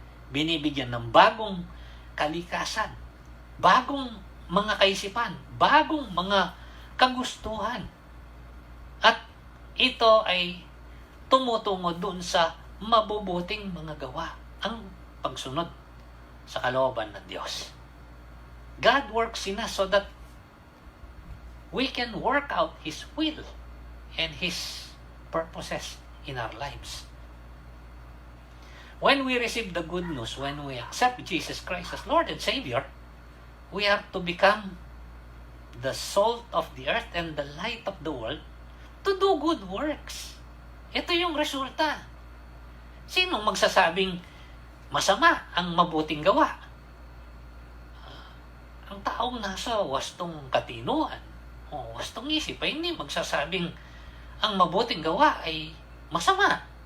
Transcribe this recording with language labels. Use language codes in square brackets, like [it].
[tl] Binibigyan ng bagong kalikasan, bagong mga kaisipan, bagong mga kagustuhan. At ito ay tumutungo dun sa mabubuting mga gawa, ang pagsunod sa kalooban ng Diyos. [en] God works in us so that we can work out His will and His purposes in our lives. When we receive the good news, when we accept Jesus Christ as Lord and Savior, we are to become the salt of the earth and the light of the world to do good works. [tl] Ito yung resulta. Sinong magsasabing masama ang mabuting gawa? Ang taong nasa wastong katinuan o wastong isip ay hindi magsasabing ang mabuting gawa ay masama.